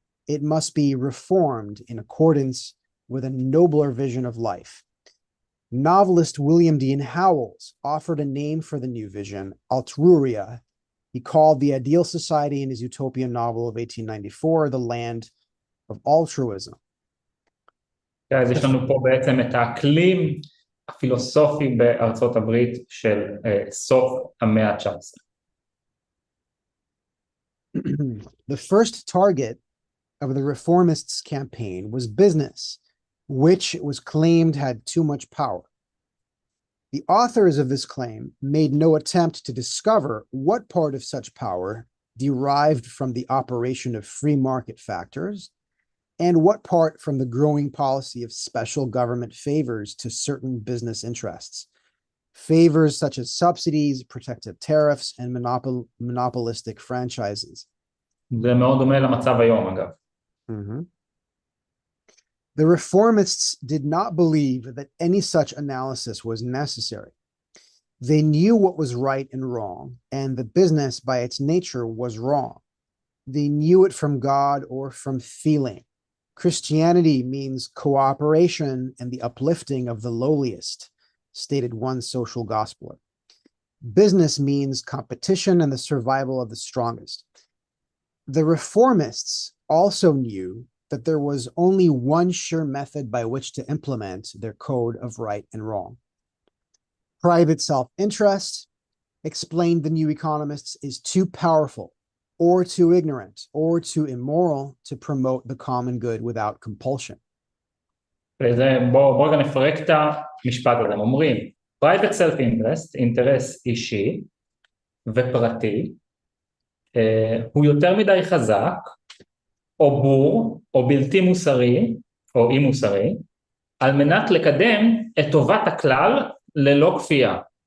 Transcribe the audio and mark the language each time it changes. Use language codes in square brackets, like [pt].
[en] It must be reformed in accordance with a nobler vision of life. Novelist William Dean Howells offered a name for the new vision, Altruria. He called the ideal society in his utopian novel of 1894, The Land of Altruism. [he] אז יש לנו פה בעצם את האקלים הפילוסופי בארצות הברית של סוף המאה ה-19. [en] The first target of the reformists' campaign was business, which it was claimed had too much power. The authors of this claim made no attempt to discover what part of such power derived from the operation of free market factors and what part from the growing policy of special government favors to certain business interests. Favors such as subsidies, protective tariffs, and monopolistic franchises. [he] זה מאוד דומה למצב היום, אגב. [en] The reformists did not believe that any such analysis was necessary. They knew what was right and wrong, and the business by its nature was wrong. They knew it from God or from feeling. Christianity means cooperation and the uplifting of the lowliest, stated one social gospeler. Business means competition and the survival of the strongest. The reformists also knew that there was only one sure method by which to implement their code of right and wrong. Private self-interest, explained the new economists, is too powerful or too ignorant or too immoral to promote the common good without compulsion. [he] בואו רגע נפרק את המשפט הזה. הם אומרים, [en] private self-interest, [he] אינטרס אישי ופרטי, הוא יותר מדי חזק, או בור, או בלתי מוסרי, או אי מוסרי, על מנת לקדם את טובת הכלל ללא כפייה.